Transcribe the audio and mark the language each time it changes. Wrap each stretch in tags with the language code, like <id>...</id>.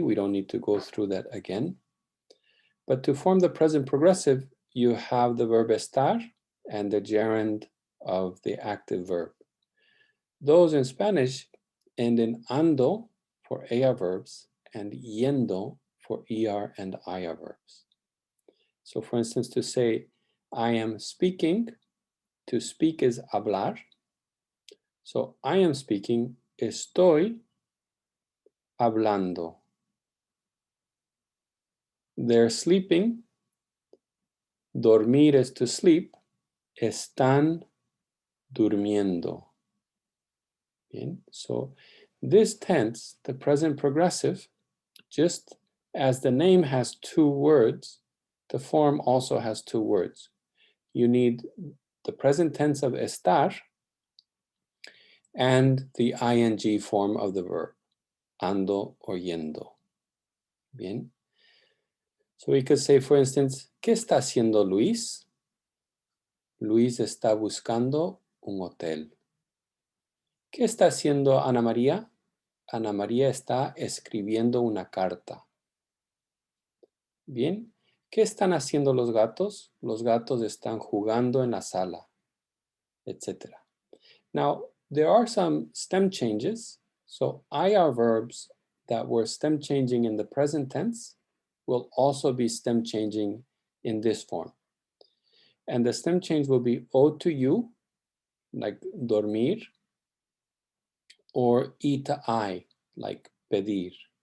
<en>We don't need to go through that again. But to form the present progressive, you have the verb estar and the gerund of the active verb. Those in Spanish end in ando for AR verbs and yendo for ER and IR verbs. So for instance, to say, I am speaking, to speak is hablar. So I am speaking,</en> <es>estoy hablando.</es> <en>They're sleeping, dormir is to sleep,</en> <es>están durmiendo.</es> <en>Bien, so this tense, the present progressive, just as the name has two words, the form also has two words. You need the present tense of estar and the ing form of the verb, ando or yendo. Bien. So we could say, for instance,</en> <es>¿qué está haciendo Luis? Luis está buscando un hotel. ¿Qué está haciendo Ana María? Ana María está escribiendo una carta. Bien. ¿Qué están haciendo los gatos? Los gatos están jugando en la sala, etc.</es> <en>Now, there are some stem changes. So IR verbs that were stem changing in the present tense will also be stem changing in this form. And the stem change will be O to U, like dormir, or E to I, like pedir.</en>